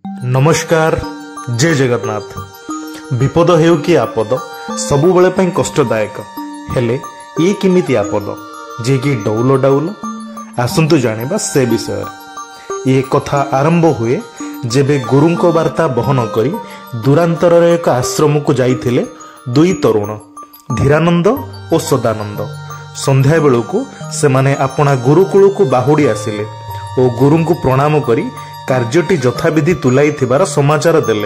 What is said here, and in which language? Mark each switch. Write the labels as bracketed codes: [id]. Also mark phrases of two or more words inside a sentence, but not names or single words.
[or] ନମସ୍କାର ଜୟ ଜଗନ୍ନାଥ। ବିପଦ ହେଉ କି ଆପଦ ସବୁ ବେଳେ ପାଇଁ କଷ୍ଟଦାୟକ ହେଲେ ଏ କିମିତି ଆପଦ ଯେ କି ଡୌଲ ଡାଉଲ ଆସନ୍ତୁ ଜାଣିବା ସେ ବିଷୟ। ଏ କଥା ଆରମ୍ଭ ହୁଏ ଯେବେ ଗୁରୁଙ୍କ ବାର୍ତ୍ତା ବହନ କରି ଦୂରାନ୍ତର ଏକ ଆଶ୍ରମକୁ ଯାଉଥିଲେ ଦୁଇ ତରୁଣ ଧୀରାନନ୍ଦ ଓ ସଦାନନ୍ଦ। ସନ୍ଧ୍ୟା ବେଳୁ ସେମାନେ ଆପଣା ଗୁରୁକୁଳକୁ ବାହୁଡ଼ି ଆସିଲେ ଓ ଗୁରୁଙ୍କୁ ପ୍ରଣାମ କରି କାର୍ଯ୍ୟଟି ଯଥାବିଧି ତୁଲାଇଥିବାର ସମାଚାର ଦେଲେ।